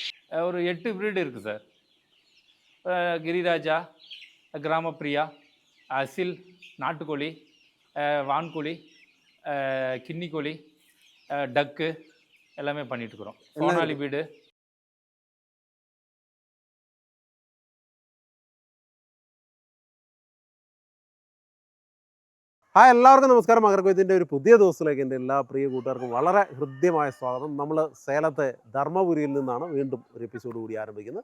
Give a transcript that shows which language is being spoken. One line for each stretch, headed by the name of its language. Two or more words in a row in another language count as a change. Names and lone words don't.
Tamil: ஒரு 8 ப்ரீடு இருக்குது சார். கிரிராஜா, கிராமப்பிரியா, அசில், நாட்டுக்கோழி, வான்கோழி, கின்னி கோழி, டக்கு எல்லாமே பண்ணிட்டுருக்குறோம். சோனாலி பீடு.
Malayalam: എല്ലാവർക്കും നമസ്കാരം. മകരക്കൊയ്ത്തിൻ്റെ ഒരു പുതിയ ദിവസത്തിലേക്ക് എൻ്റെ എല്ലാ പ്രിയ കൂട്ടുകാർക്കും വളരെ ഹൃദ്യമായ സ്വാഗതം. നമ്മൾ സേലത്തെ ധർമ്മപുരിയിൽ നിന്നാണ് വീണ്ടും ഒരു എപ്പിസോഡ് കൂടി ആരംഭിക്കുന്നത്.